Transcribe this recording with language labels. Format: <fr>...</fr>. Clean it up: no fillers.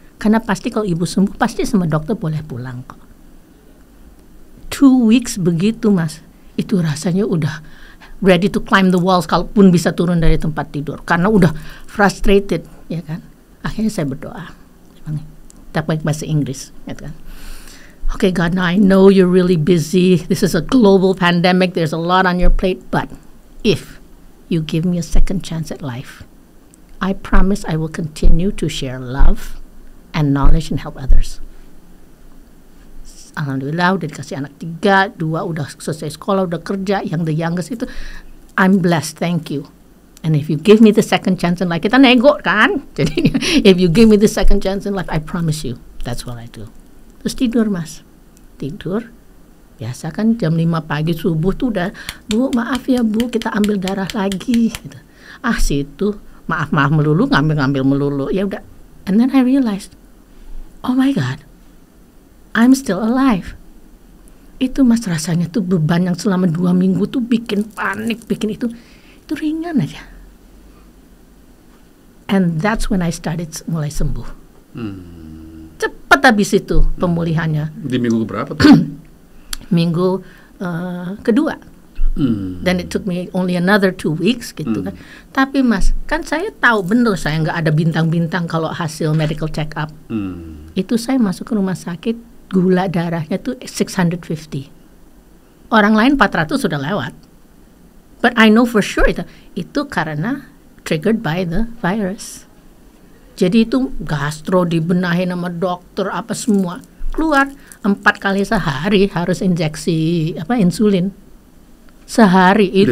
<id>Karena pasti kalau ibu sembuh pasti sama dokter boleh pulang kok.</id> <en>2 weeks</en> <id>begitu, Mas. Itu rasanya udah</id> <en>ready to climb the walls</en> <id>kalaupun bisa turun dari tempat tidur. Karena udah</id> <en>frustrated,</en> <id>ya kan. Akhirnya saya berdoa. Tapi bahasa Inggris, gitu kan.</id> <en>Okay, God, now I know you're really busy. This is a global pandemic. There's a lot on your plate. But if you give me a second chance at life, I promise I will continue to share love and knowledge and help others.</en> <id>Alhamdulillah udah dikasih anak 3, 2 udah selesai sekolah, udah kerja. Yang</id> <en>the youngest itu, I'm blessed, thank you. And if you give me the second chance in life,</en> <id>kita nego kan? Jadi</id> <en>if you give me the second chance in life, I promise you, that's what I do.</en> <id>Terus tidur, Mas. Tidur. Biasa kan jam 5 pagi subuh tuh udah, Bu maaf ya Bu, kita ambil darah lagi gitu. Situ maaf melulu, ngambil melulu. Ya udah.</id> <en>And then I realized, oh my God, I'm still alive.</en> <id>Itu, Mas, rasanya tuh beban yang selama 2 minggu tuh bikin panik, bikin itu ringan aja.</id> <en>And that's when I started</en> <id>mulai sembuh. Cepat habis itu pemulihannya. Di minggu berapa tuh? Minggu kedua.</id> <en>Then it took me only another 2 weeks</en> <id>gitu kan. Tapi Mas, kan saya tahu benar saya nggak ada bintang-bintang kalau hasil medical check up. Itu saya masuk ke rumah sakit, gula darahnya tuh 650. Orang lain 400 sudah lewat.</id> <en>But I know for sure</en> <id>itu karena</id> <en>triggered by the virus.</en> <id>Jadi itu gastro dibenahin sama dokter apa semua. Keluar 4 kali sehari harus injeksi insulin. Sehari itu</id>